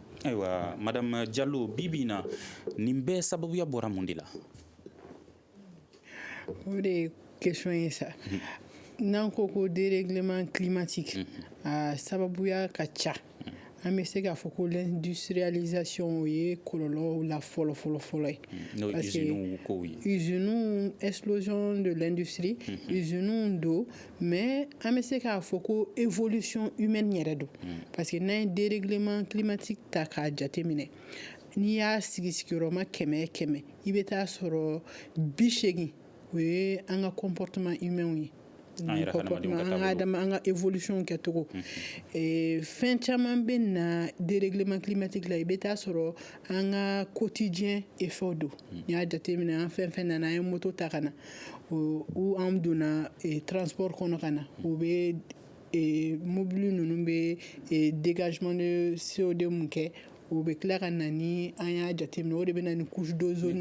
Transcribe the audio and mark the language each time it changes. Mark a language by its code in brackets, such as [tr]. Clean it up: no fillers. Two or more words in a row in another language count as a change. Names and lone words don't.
[bm] ayiwa madame Diallo bi bi in na nin bɛɛ sababuya bɔra mun de la. o de ye question ye sa n'an ko ko [fr] dérèglement climatique [bm] a sababuya ka ca an bɛ se k'a fɔ ko l'industrialisation o ye kɔlɔlɔ la fɔlɔ ye [fr] parce que usines explosion de l'industrie usines [bm] do mais an bɛ se k'a fɔ ko [fr] évolution humaine [bm] yɛrɛ do [fr] parce que [bm] n'an ye [fr] dérèglement climatique [bm] ta k'a jateminɛ n'i y'a sigi sigiyɔrɔma 100 i bɛ taa sɔrɔ 80 o ye an ka [fr] comportement humain [bm] ye. An ka évolution kɛcogo fɛn caman bɛ na [fr] dérèglement climatique [bm] la i bɛ taa sɔrɔ an ka [fr] quotidien effort [bm] don n'i y'a jateminɛ an fɛn fɛn nana an ye moto ta ka na ou an donna transport kɔnɔ ka na o bɛ mobile ninnu bɛ [fr] dégagement de CO2 [bm] mun kɛ o bɛ tila ka na ni an y'a jateminɛ o de bɛ na ni [fr] couche d'ozone.